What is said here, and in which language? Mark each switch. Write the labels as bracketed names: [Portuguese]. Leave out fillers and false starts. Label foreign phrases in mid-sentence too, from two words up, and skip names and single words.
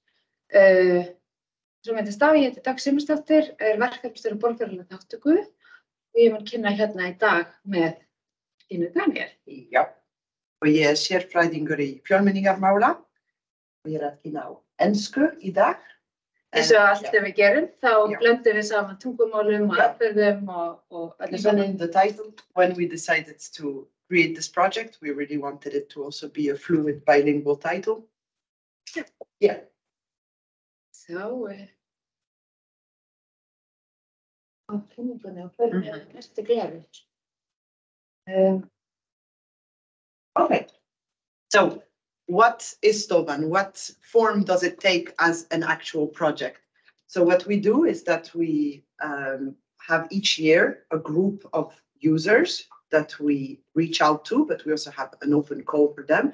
[Icelandic] Svo myndist á, ég heiti Dögg Sigmarsdóttir, verkefnastjóri borgaralegrar þátttöku og ég mun kynna í dag með Martynu Daniel. Já, og ég sérfræðingur í fjölmenningarmála og ég að kynna á ensku í dag. Eins og allt sem við gerum, þá blöndum við saman tungumálum og aðferðum og öllu saman. [English] Even in the title, when we decided to create this project, we really wanted it to also be a fluid bilingual title. Yeah. So, [Icelandic] næstu gleði. [English] Okay. So, what is Stofan? What form does it take as an actual project? So what we do is that we have each year a group of users that we reach out to, but we also have an open call for them.